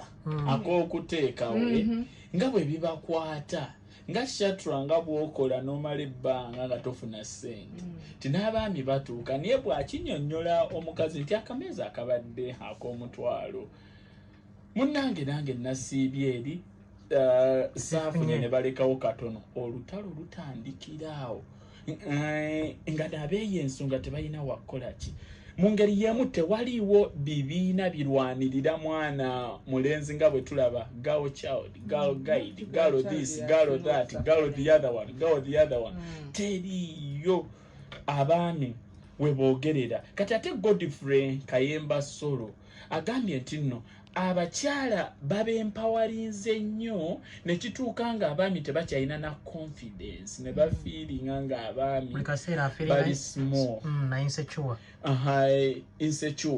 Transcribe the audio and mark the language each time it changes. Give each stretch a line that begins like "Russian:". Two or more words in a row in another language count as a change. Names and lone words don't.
Ganda: ak'okuteekawo nga bwe bibakwata nga shatra nga bw'okola n'omala ebbanga nga tofuna ssente nti n'abaami batuuka naye bw'akinnyonnyola omukazi nti akameeza akabadde ak'omutwalo Munnange nange nasiibye eri saafunye ne balekawo katono olutalo lutandikiraawo nga nabeeyo ensonga tebalina wakukola ki. Mu ngeri yemu tewaliwo bibiina birwanirira mwana mulenzi nga bwe tulaba
English: girl child, girl guide, girl this, girl that, girl the other one, girl the other one.
Ganda: Teriyo abaami we boogerera. Kati ate Godfrey Kayemba Solo agambye nti nno abakyala babempawalinze nnyo ne kituuka nga abaami tebakyalina na confidence ne bafiiringa nga abaami bali
English: small insecure.